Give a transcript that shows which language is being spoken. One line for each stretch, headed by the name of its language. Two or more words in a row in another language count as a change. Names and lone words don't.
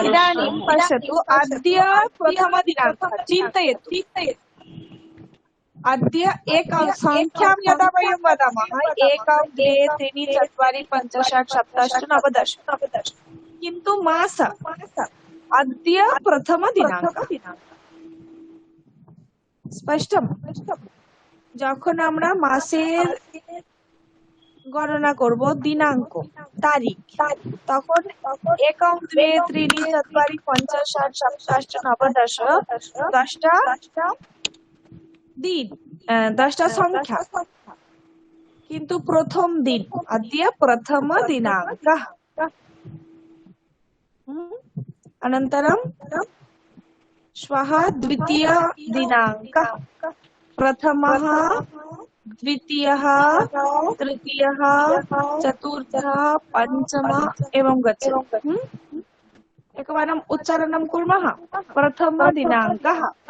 Sanskrit: इदानीं पश्यतु अद्य प्रथमदिनाङ्कः चिन्तयतु अद्य एकं संख्यां यदा वयं वदामः 1 2 3 4 5 6 7 8 9 10 किन्तु मास अद्य प्रथमदिनाङ्कः
Bangla: স্পষ্টম যখন আমরা মাসের গণনা করব দিনাঙ্ক তারিখ তখন 1 2 3 4 5 6 7 8 9 10 দিন 10টা সংখ্যা কিন্তু প্রথম দিন
Sanskrit: अद्य प्रथम दिनाङ्कः अनन्तरं श्वः द्वितीय दिनाङ्कः प्रथमः द्वितीयः तृतीयः चतुर्थः पञ्चमः एवं गच्छति एकवारम् उच्चारणं कुर्मः प्रथमदिनाङ्कः